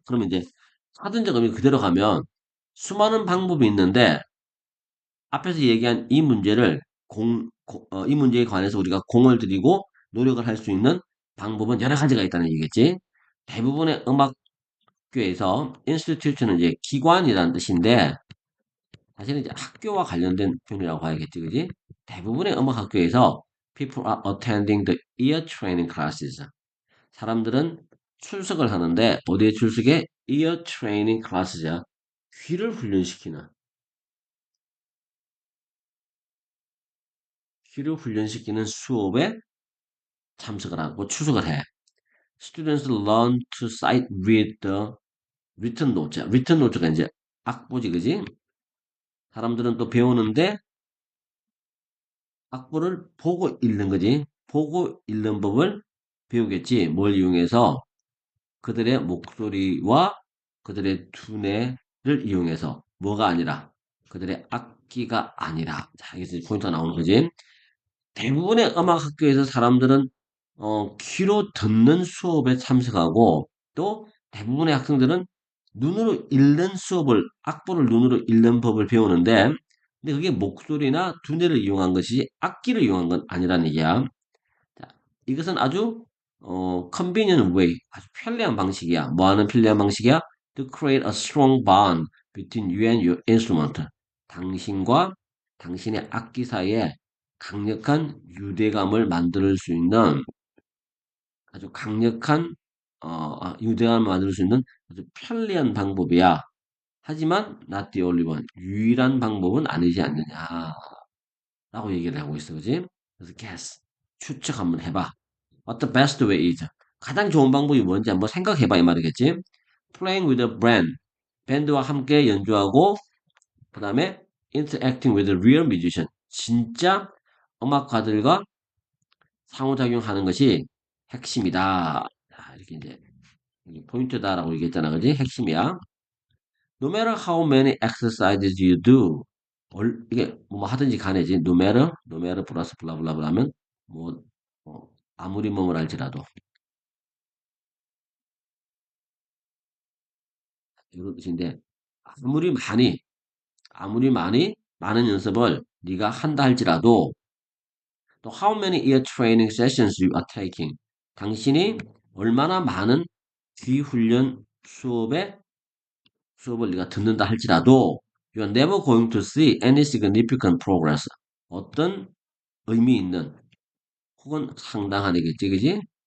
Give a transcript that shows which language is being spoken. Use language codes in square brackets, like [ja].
[ko] 그러면 이제 사전적 의미 그대로 가면 수많은 방법이 있는데 앞에서 얘기한 이 문제를 이 문제에 관해서 우리가 공을 들이고 노력을 할 수 있는 방법은 여러 가지가 있다는 얘기겠지. 대부분의 음악교에서 institution은 이제 기관이라는 뜻인데 사실은 이제 학교와 관련된 표현이라고 봐야겠지, 그지? 대부분의 음악학교에서 [en] people are attending the ear training classes. [ko] 사람들은 출석을 하는데 어디에 출석해? [en] ear training class죠. [ko] 귀를 훈련시키는 귀를 훈련시키는 수업에 참석을 하고 출석을 해. [en] Students learn to sight read the written notes. [ko] written notes가 이제 악보지, 그지? 사람들은 또 배우는데 악보를 보고 읽는 거지. 보고 읽는 법을 배우겠지. 뭘 이용해서? 그들의 목소리와 그들의 두뇌를 이용해서 뭐가 아니라 그들의 악기가 아니라 자 여기서 포인트가 나오는 거지. 대부분의 음악 학교에서 사람들은 귀로 듣는 수업에 참석하고 또 대부분의 학생들은 눈으로 읽는 수업을 악보를 눈으로 읽는 법을 배우는데 근데 그게 목소리나 두뇌를 이용한 것이지 악기를 이용한 건 아니라는 얘기야. 자, 이것은 아주 [en] convenient way, [ko] 아주 편리한 방식이야. 뭐 하는 편리한 방식이야? [en] To create a strong bond between you and your instrument. [ko] 당신과 당신의 악기 사이에 강력한 유대감을 만들 수 있는 아주 강력한 유대감을 만들 수 있는 아주 편리한 방법이야. 하지만 [en] not the only one. [ko] 유일한 방법은 아니지 않느냐. 라고 얘기를 하고 있어. 그지? 그래서 [en] guess. [ko] 추측 한번 해봐. [en] What the best way is? [ko] 가장 좋은 방법이 뭔지 한번 생각해봐 이 말이겠지. [en] Playing with a band. [ko] 밴드와 함께 연주하고 그 다음에 [en] interacting with a real musician. [ko] 진짜 음악가들과 상호작용하는 것이 핵심이다. 자, 이렇게 이제 이게 포인트다라고 얘기했잖아, 그지? 핵심이야. [en] No matter how many exercises you do, [ko] 이게 뭐 하든지 간에지. no matter 플러스 블라블라블 하면 뭐 아무리 뭐뭘 알지라도 이런 뜻인데 아무리 많이 많은 연습을 네가 한다 할지라도 또 [en] how many ear training sessions you are taking. [ko] 당신이 얼마나 많은 귀 훈련 수업을 네가 듣는다 할지라도 [en] you are never going to see any significant progress. [ko] 어떤 의미 있는 혹은 상당한이겠지, 그지?